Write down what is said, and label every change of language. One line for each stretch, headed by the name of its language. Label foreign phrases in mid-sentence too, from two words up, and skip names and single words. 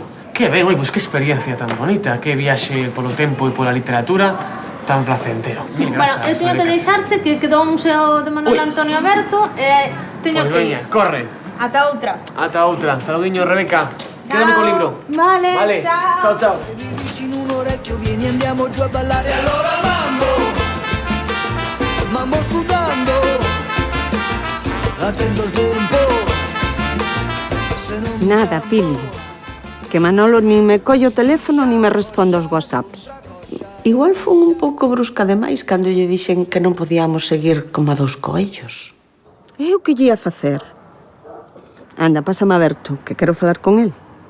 Galician: Que ben, oi, pois que experiencia tan bonita, que viaxe polo tempo e pola literatura tan placentero. Bueno, eu teño que deixarche que quedou o Museo de Manuel Antonio aberto e teño que ir. Corre. Ata outra. Ata outra. Saludiño, Rebeca. Quédame co libro. Vale,
Italian: Ciao, ciao. Mi dici in un orecchio, vieni andiamo giù a ballare. Allora mambo, mambo sudando, attento al tempo.
Galician: Nada, Pili. Que Manolo nin me collo o teléfono nin me responde aos whatsapps. Igual fun un pouco brusca demais cando lle dixen que non podíamos seguir como a 2 coellos. Eu que lle ia facer? Anda, pásame a Berto, que quero falar con el.